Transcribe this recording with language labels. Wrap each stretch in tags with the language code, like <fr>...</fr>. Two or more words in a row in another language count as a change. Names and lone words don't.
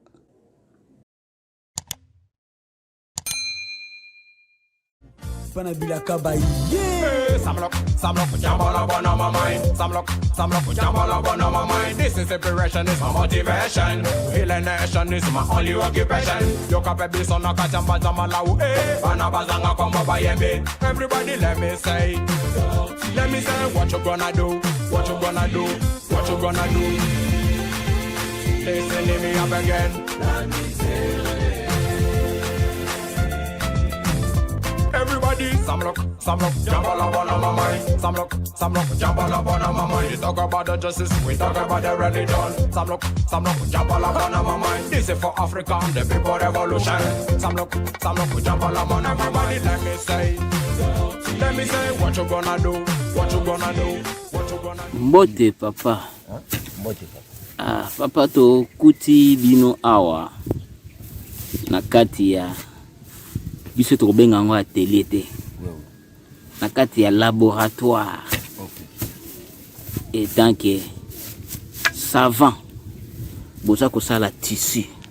<en>Samlock, jambala one on my mind. Samlock, jambala one on my mind. This is inspiration, is my motivation. Healing nation is my only occupation.</en> <ln>Yo kape son na kachamba jamala u bana bazanga komba bayembe.</ln> <en>Everybody let me say what you gonna do, what you gonna do, what you gonna do. Listen to me up again. Let me say. Everybody, Samlock, jambala one on my mind. Samlock, jambala one on my mind. We talk about the justice, we talk about the religion. Samlock, jambala one on my mind. This is for Africa, the people revolution. Samlock, jambala one on my mind. Let me say, what you gonna do, what you gonna do, what you gonna do.</en> <ln>Mbote papa. Mbote papa. Ah, papa to kuti bino awa. Na kati ya biso to benga ngo atelier te. Na kati ya laboratoire.</ln> <fr>Et tant que savant</fr> <ln>boza ko sala tissu.</ln>